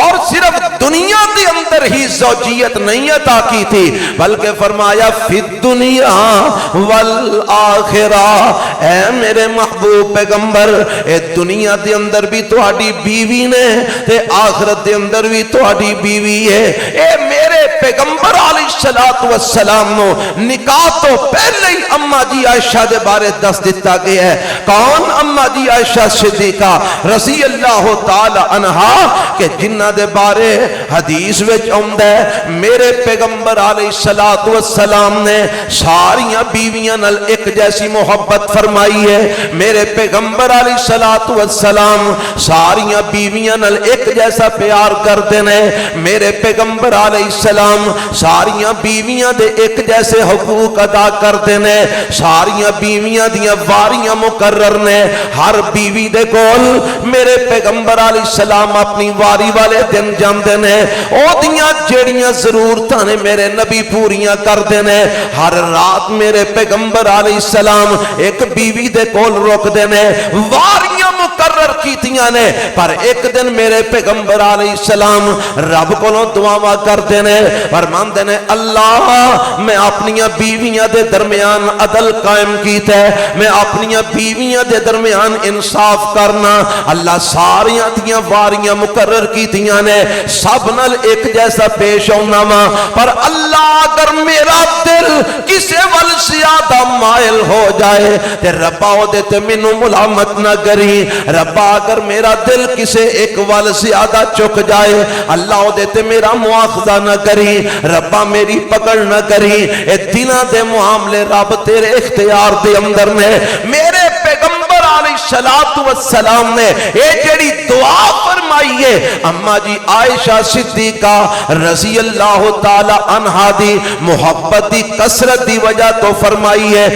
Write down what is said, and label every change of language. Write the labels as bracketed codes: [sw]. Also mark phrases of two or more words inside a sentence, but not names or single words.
[ur] اور صرف دنیا کے اندر ہی زوجیت نہیں عطا کی تھی بلکہ فرمایا [ar] فی الدنیا والآخرہ، [pa] اے میرے محبوب پیغمبر اے دنیا دے اندر بھی تہاڈی بیوی نے تے آخرت دے اندر بھی تہاڈی بیوی ہے۔ اے میرے پیغمبر [ar] علیہ الصلوۃ والسلام [pa] نو نکاح تو پہلے ہی اما جی عائشہ دے بارے دس دیتا گیا ہے۔ کون اما جی عائشہ صدیقہ [ar] رضی اللہ تعالی عنہا [pa] کہ جنہ دے بارے حدیث وچ آندا ہے میرے پیغمبر [ar] علیہ الصلوۃ والسلام [pa] نے ساریاں بیویاں نال ایک جیسی محبت فرمائی ہے۔ میرے پیغمبر [ar] علیہ الصلوۃ والسلام [pa] ساریاں بیویاں نال ایک جیسا [ur] پیار کرتے ہیں۔ [pa] میرے پیغمبر [ar] علیہ السلام [pa] ساریاں بیویاں دے ایک جیسے حقوق [ur] ادا کرتے ہیں۔ [pa] ساریاں بیویاں دیاں واریاں مقرر نے، ہر بیوی دے کول میرے پیغمبر [ar] علیہ السلام [pa] اپنی واری والے دن جاندے نے، او دیاں جیڑیاں ضرورتاں نے میرے نبی پوریاں کردے نے۔ ہر رات میرے پیغمبر [ar] علیہ السلام [pa] ایک بیوی دے کول رکدے نے، واریاں مقرر کیتیاں نے، پر ایک دن میرے پیغمبر [ar] علیہ السلام [pa] رب کولوں دعاواں کردے نے، فرماندے نے اللہ میں اپنیاں بیویاں دے درمیان عدل قائم کیتا ہے، میں اپنیاں بیویاں دے درمیان انصاف کرنا، اللہ ساریاں دیاں واریاں مقرر کیتیاں نے، سب نال ایک جیسا پیش ہونا وا، پر اللہ اگر میرا دل کسے ول زیادہ مائل ہو جائے تے ربا او دے تے مینوں ملامت نہ کری، ربا اگر میرا دل کسے ایک ول زیادہ چک جائے اللہ او دے تے میرا مواخذہ نہ کری، ربا میری پکڑ نہ کری، اے دلاں دے معاملے رب تیرے اختیار دے اندر نے۔ میرے پیغمبر [ar] علیہ الصلوۃ والسلام [pa] نے اے جڑی دعا فرمائی ہے اما جی عائشہ صدیقہ [ar] رضی اللہ تعالی عنہا [pa] دی محبت دی کثرت دی وجہ تو فرمائی ہے۔